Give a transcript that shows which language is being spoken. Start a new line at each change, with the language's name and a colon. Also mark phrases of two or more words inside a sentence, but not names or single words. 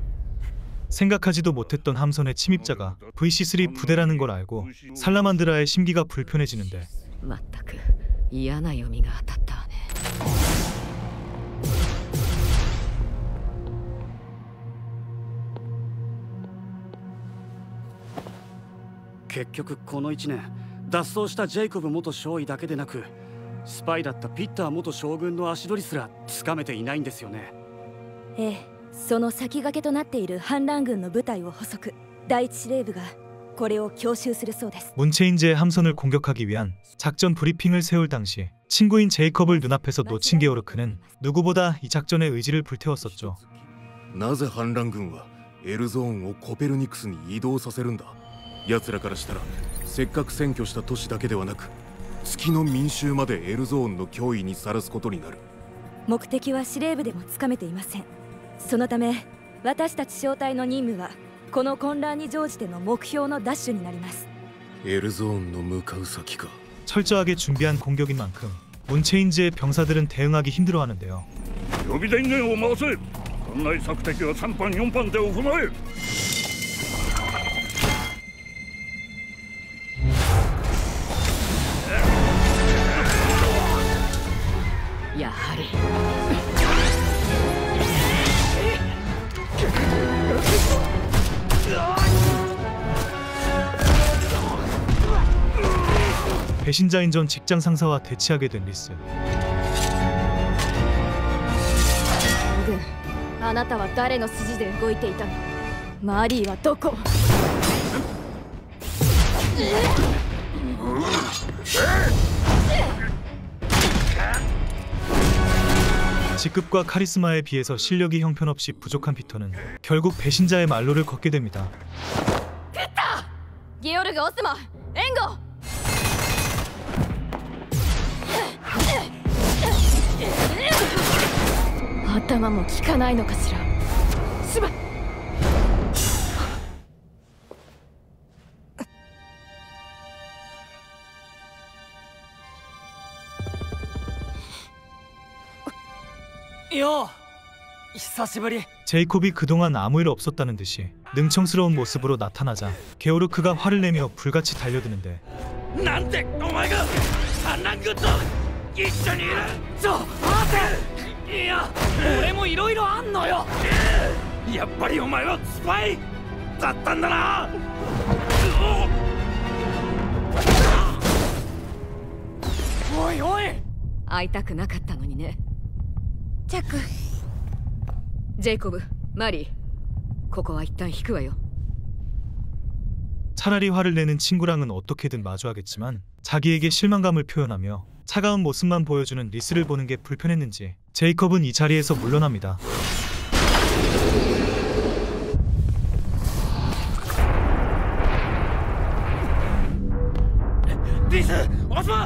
Korean: 생각하지도 못했던 함선의 침입자가 VC3 부대라는 걸 알고 살라만드라의 심기가 불편해지는데
Japanese: まったく嫌な読みが当たったわね。結局この1年脱走したジェイコブ元少尉だけでなくスパイだったピッター元将軍の足取りすらつかめていないんですよね。ええ、その先駆けとなっている反乱軍の部隊を捕捉。第一司令部がこれを強襲するそうです。
Korean: 문체인지의 함선을 공격하기 위한 작전 브리핑을 세울 당시 친구인 제이콥을 눈앞에서 놓친 게오르크는 누구보다 이 작전의 의지를 불태웠었죠.
Japanese: なぜ反乱軍はエルゾーンをコペルニクスに移動させるんだ。奴らからしたらせっかく占拠した都市だけではなく月の民衆までエルゾーンの脅威にさらすことになる。目的は司令部でもつかめていません。そのため私たち小隊の任務はこの混乱に乗じての目標の奪取になります。エルゾーンの向かう先か。
Korean: 철저하게 준비한 공격인 만큼 문체인지의 병사들은 대응하기 힘들어하는데요.
Japanese: 予備電源を回せ。艦内索敵は3班4班で行え。やはり
Korean: 배신자인 전 직장 상사와 대치하게 된 리스.
Japanese: あなたは誰の筋で動いていたの？マリーはどこ？
Korean: 직급과 카리스마에 비해서 실력이 형편없이 부족한 피터는 결국 배신자의 말로를 걷게 됩니다. 피터! 기오르그 오스마! 엔고!
Japanese: 頭も効かないのかしら。しば。よ、久しぶり。
Korean: 제이콥이 그동안 아무 일 없었다는 듯이 능청스러운 모습으로 나타나자 게오르크가 화를 내며 불같이 달려드는데
Japanese: なんでお前が反乱軍と一緒にいる。ちょ、待て。いや、俺もいろいろあんのよ。やっぱりお前はスパイだったんだな。おいおい、会いたくなかったのにね。ジャック、ジェイコブ、マリー、ここは一旦引くわよ。
Korean: 차라리 화를 내는 친구랑은 어떻게든 마주하겠지만 자기에게 실망감을 표현하며 차가운 모습만 보여주는 리스를 보는 게 불편했는지 제이컵은 이 자리에서 물러납니다. 리스! 어서!